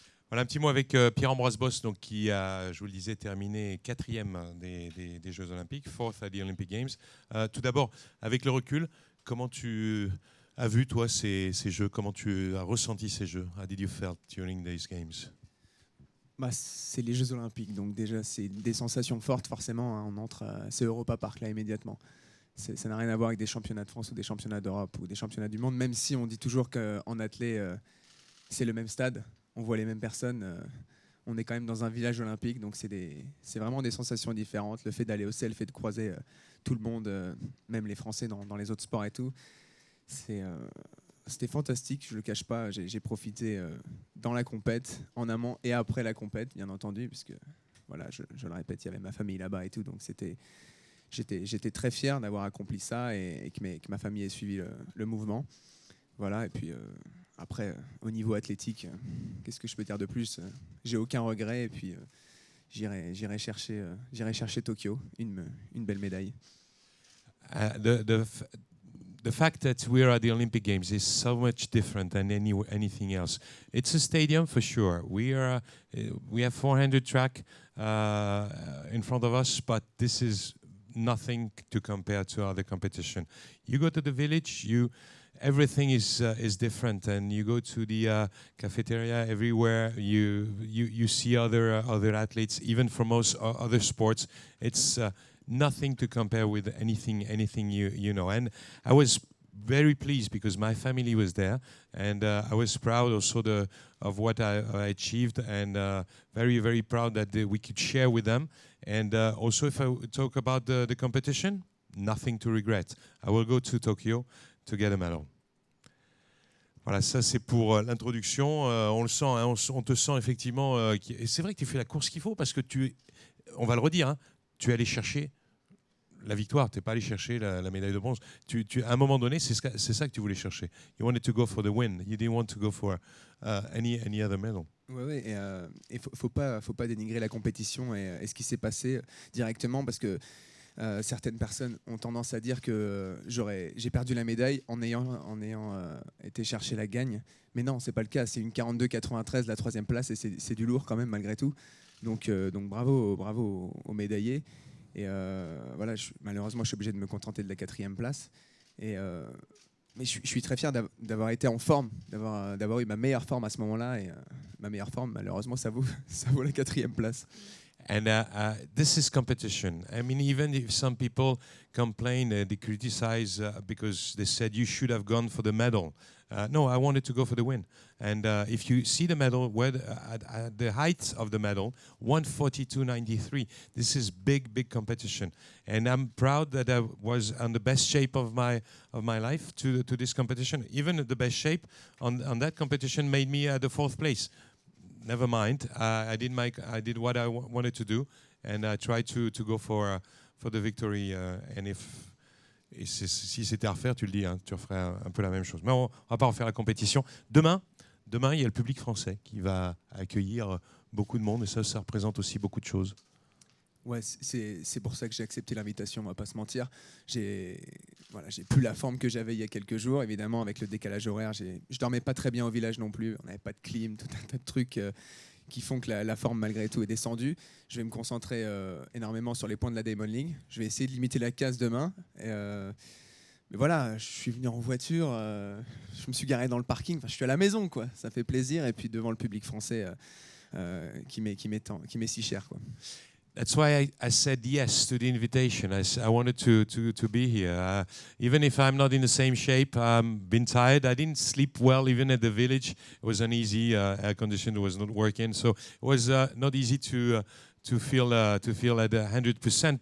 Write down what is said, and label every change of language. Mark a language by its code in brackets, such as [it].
[fr] Voilà un petit mot avec Pierre-Ambroise Bosse, donc, qui a, je vous le disais, terminé 4e des Jeux Olympiques, [en] 4th at the Olympic Games. [fr] Tout d'abord, avec le recul, comment tu as vu, toi, ces Jeux? Comment tu as ressenti ces Jeux? [en] How did you felt during these games? [fr] Bah, c'est les Jeux Olympiques, donc déjà c'est des sensations fortes forcément, hein. On entre à c'est Europa Park là immédiatement. Ça n'a rien à voir avec des championnats de France ou des championnats d'Europe ou des championnats du monde, même si on dit toujours qu'en athlée, c'est le même stade, on voit les mêmes personnes. On est quand même dans un village olympique, donc c'est vraiment des sensations différentes. Le fait d'aller au ciel, le fait de croiser tout le monde, même les Français dans les autres sports et tout, c'était fantastique, je ne le cache pas. J'ai profité dans la compète, en amont et après la compète, bien entendu, puisque voilà, je le répète, il y avait ma famille là-bas et tout, donc j'étais très fier d'avoir accompli ça et que ma famille ait suivi le mouvement. Voilà, et puis après, au niveau athlétique, qu'est-ce que je peux dire de plus? J'ai aucun regret et puis j'irai chercher Tokyo, une belle médaille. [en] The fact that we're at the Olympic Games is so much different than anything else. It's a stadium for sure. We have 400 track in front of us, but this is nothing to compare to other competition. You go to the village, everything is different, and you go to the cafeteria everywhere. You see other athletes, even from most other sports. It's nothing to compare with anything you know. And I was very pleased because my family was there, and I was proud also of what I achieved, and very, very proud that we could share with them. And also, if I talk about the competition, nothing to regret. I will go to Tokyo to get a medal. [fr] Voilà, ça c'est pour l'introduction. On le sent, hein, on te sent effectivement. Et c'est vrai que tu fais la course qu'il faut parce que on va le redire, hein, tu es allé chercher la victoire, tu n'es pas allé chercher la médaille de bronze. À un moment donné, c'est ça que tu voulais chercher. [en] You wanted to go for the win. You didn't want to go for any other medal. [fr] Ouais, et faut pas dénigrer la compétition et ce qui s'est passé directement parce que certaines personnes ont tendance à dire que j'ai perdu la médaille en ayant été chercher la gagne. Mais non, c'est pas le cas. C'est une 42,93 la 3e place et c'est du lourd quand même malgré tout. Donc bravo aux médaillés. Et voilà, malheureusement, je suis obligé de me contenter de la 4e place. Mais je suis très fier d'avoir été en forme, d'avoir eu ma meilleure forme à ce moment-là. Et ma meilleure forme, malheureusement, ça vaut la 4e place. [en] And this is competition. I mean, even if some people complain, they criticize because they said you should have gone for the medal. No, I wanted to go for the win. And if you see the medal, at the height of the medal, 142.93. This is big competition, and I'm proud that I was on the best shape of my life to this competition. Even the best shape on that competition made me at the 4th place. Never mind. I did what I wanted to do, and I tried to go for the victory. [fr] And si c'était à refaire, tu le dis, hein, tu referais un peu la même chose. Mais on va pas refaire la compétition. Demain, il y a le public français qui va accueillir beaucoup de monde, et ça représente aussi beaucoup de choses. Ouais, c'est pour ça que j'ai accepté l'invitation, on va pas se mentir. J'ai plus la forme que j'avais il y a quelques jours, évidemment, avec le décalage horaire. Je dormais pas très bien au village non plus, on n'avait pas de clim, tout un tas de trucs qui font que la forme, malgré tout, est descendue. Je vais me concentrer énormément sur les points de la Diamond League. Je vais essayer de limiter la casse demain. Mais voilà, je suis venu en voiture, je me suis garé dans le parking, je suis à la maison, quoi. Ça fait plaisir, et puis devant le public français qui m'est si cher, quoi. [en] That's why I said yes to the invitation. I wanted to be here. Even if I'm not in the same shape, I've been tired. I didn't sleep well even at the village. It was uneasy. Air conditioner was not working. So it was not easy to feel at 100%.